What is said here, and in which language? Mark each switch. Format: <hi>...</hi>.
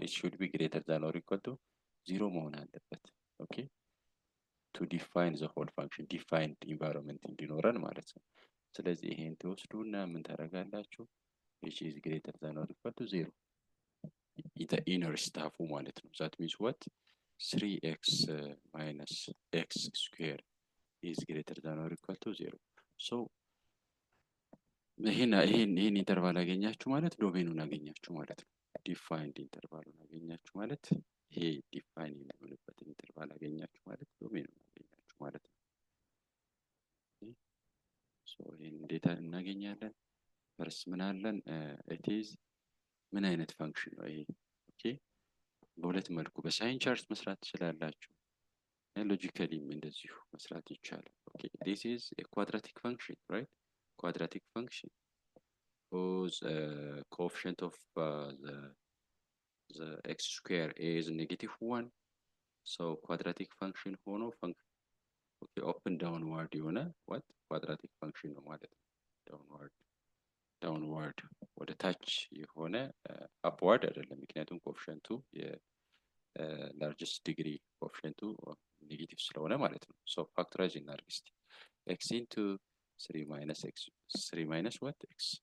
<en>it should be greater than or equal to 0</en> <am>መሆን አለበት።</am> <en>ኦኬ to define the whole function, defined environment እንዲኖረን ማለት ነው።</en> <am>ስለዚህ ይሄን ትወስዱና ምን ታደርጋላችሁ?</am> <en>which is greater than or equal to 0 the inner stuff</en> <am>ማለት ነው።</am> <en>that means what 3x minus x square is greater than or equal to 0.</en> <am>so ይሄን ኢንተርቫል አገኛችሁ ማለት ዶሜኑን አገኛችሁ ማለት ነው። ዲፋይንድ ኢንተርቫሉን አገኛችሁ ማለት ይሄ ዲፋይን የሚሆንበትን ኢንተርቫል አገኛችሁ ማለት ዶሜኑን አገኛችሁ ማለት ነው። ሶ ይሄን እንዴት እናገኛለን? ፈርስ ምን አለን? it is ምን አይነት ፋንክሽን ነው ይሄ? ኦኬ በሁለት መልኩ በሳይን ቻርት መስራት ትችላላችሁ፣ ሎጂካሊም እንደዚሁ መስራት ይቻላል። ኦኬ</am> <en>this is a quadratic function, right? quadratic function whose coefficient of the x square is -1.</en> <am>so quadratic function ሆኖ okay</am> <en>open downward</en> <am>የሆነ what quadratic function ነው ማለት ነው። downward ወደ ታች የሆነ upward አይደለም፣ ምክንያቱም ኮኤፊሽንቱ largest degree ኮኤፊሽንቱ ኔጌቲቭ ስለሆነ ማለት ነው። so</am> <en>factorize</en> <am>እናድርግ እስቲ</am> <en>x into 3 minus x 3 minus what x</en>